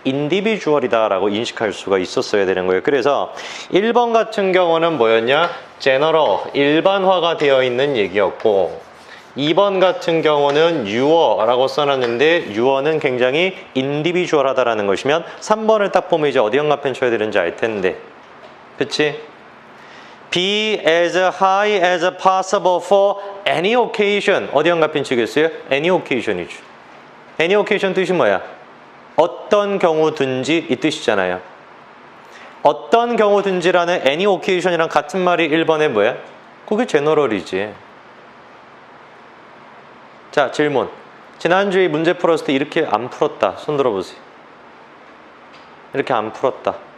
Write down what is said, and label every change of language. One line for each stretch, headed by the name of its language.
Korean: 인디비주얼이다라고 인식할 수가 있었어야 되는 거예요. 그래서 1번 같은 경우는 뭐였냐? 제너럴, 일반화가 되어 있는 얘기였고 2번 같은 경우는 유어라고 써놨는데 유어는 굉장히 인디비주얼하다라는 것이면 3번을 딱 보면 이제 어디 형광펜 쳐야 되는지 알 텐데 그치?
English: Be as high as possible for any occasion.
Korean: 어디 형광펜 치겠어요?
English: Any occasion
Korean: 이죠.
English: Any occasion
Korean: 뜻이 뭐야? 어떤 경우든지 이 뜻이잖아요. 어떤 경우든지라는
English: any occasion
Korean: 이랑 같은 말이 1번에 뭐야? 그게 제너럴이지. 자, 질문. 지난주에 문제 풀었을 때 이렇게 안 풀었다. 손 들어보세요. 이렇게 안 풀었다.